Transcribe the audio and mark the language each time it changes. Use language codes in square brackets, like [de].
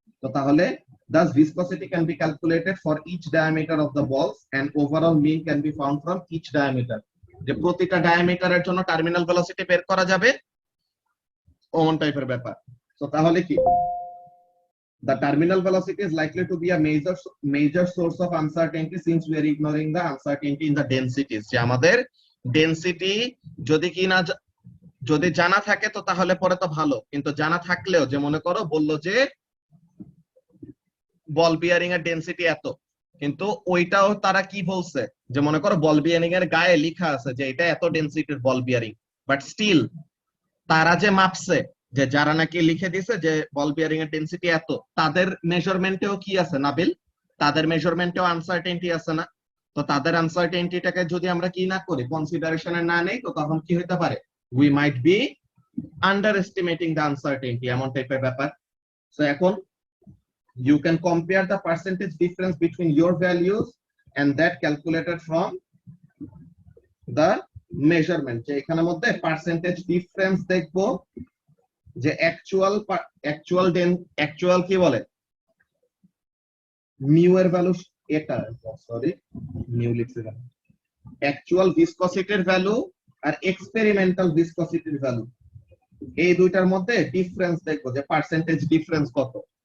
[en] তো তাহলে thus viscosity can be calculated for each diameter of the balls and overall mean can be found from each diameter. [bn] যে প্রতিটা ডায়ামিটারের জন্য terminal velocity বের করা যাবে, ওমন টাইপের ব্যাপার। তো তাহলে কি, [en] the terminal velocity is likely to be a major source of uncertainty since we are ignoring the uncertainty in the densities. [bn] যে আমাদের ডেনসিটি যদি কি না যদি জানা থাকে তো তাহলে পরে তো ভালো, কিন্তু জানা থাকলেও যে মনে করো বললো যে বল বিয়ারিং এর ডেনসিটি এত, কিন্তু ওইটাও তারা কি বলছে, যে মনে করো বল বিয়ারিং এর গায়ে লেখা আছে যে এটা এত ডেনসিটির বল বিয়ারিং, বাট স্টিল তারা যে মাপছে, যে যারা নাকি লিখে দিছে যে বল বিয়ারিং এর ডেনসিটি এত, তাদের মেজারমেন্টেও কি আছে নাবিল, তাদের মেজারমেন্টেও আনসার্টেনটি আছে না? তো তাদের আনসার্টেনটিটাকে যদি আমরা কি না করি, কনসিডারেশনে না নেই, তো তখন কি হতে পারে, [en] we might be underestimating the uncertainty, [bn] এমন টাইপের ব্যাপার। সো এখন [en] you can compare the percentage difference between your values and that calculated from the measurement. [bn] যে এখানের মধ্যে পার্সেন্টেজ ডিফারেন্স দেখবো, যে অ্যাকচুয়াল কি বলে মিউ এর ভ্যালু, এটা সরি মিউ লিখছিলাম, অ্যাকচুয়াল ভিসকসিটির ভ্যালু আর এক্সপেরিমেন্টাল ভিসকসিটির ভ্যালু, এই দুইটার মধ্যে ডিফারেন্স দেখবো যে পার্সেন্টেজ ডিফারেন্স কত।